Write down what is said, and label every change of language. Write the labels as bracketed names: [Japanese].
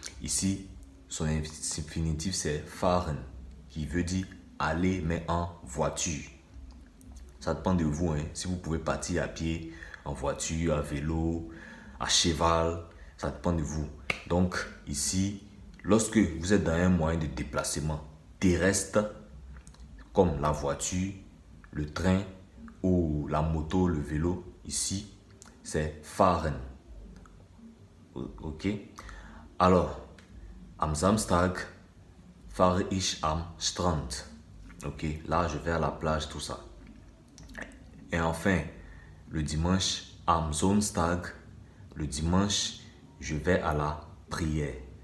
[French] Ici, son infinitif, c'est fahren, qui veut dire aller, mais en voiture. Ça dépend de vous. Hein? Si vous pouvez partir à pied, en voiture, à vélo, à cheval, ça dépend de vous. Donc, ici, lorsque vous êtes dans un moyen de déplacement terrestre, comme la voiture, le train ou la moto, le vélo, ici, c'est fahren. Ok? [German] Alors, am Samstag fahre ich am Strand. [French] Ok? Là, je vais à la plage, tout ça. Et enfin, le dimanche, [German] am Sonntag, [French] le dimanche, je vais à la prière.